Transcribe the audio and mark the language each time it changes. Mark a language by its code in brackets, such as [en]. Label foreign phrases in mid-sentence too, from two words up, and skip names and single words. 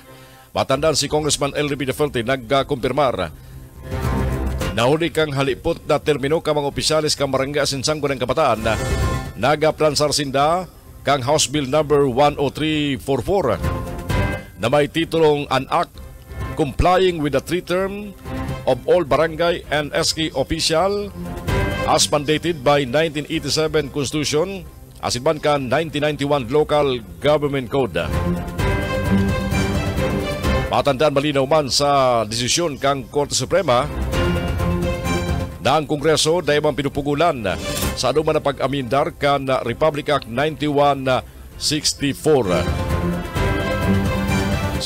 [bik] Matandaan si Congressman Elry Villaferte nagkumpirmar. Nahuli kang halipot na termino ka mga opisyalis kang barangay asin sangguniang kabataan na nagaplansar sinda kang House Bill number 10344 na may titulong An Act Complying with the 3-term of all barangay and SK official as mandated by 1987 Constitution asin man kan 1991 Local Government Code. Matandaan malinaw man sa desisyon kang Korte Suprema na ang Kongreso dahil man pinupugulan sa anuman na pag-amindar kan Republic Act 9164.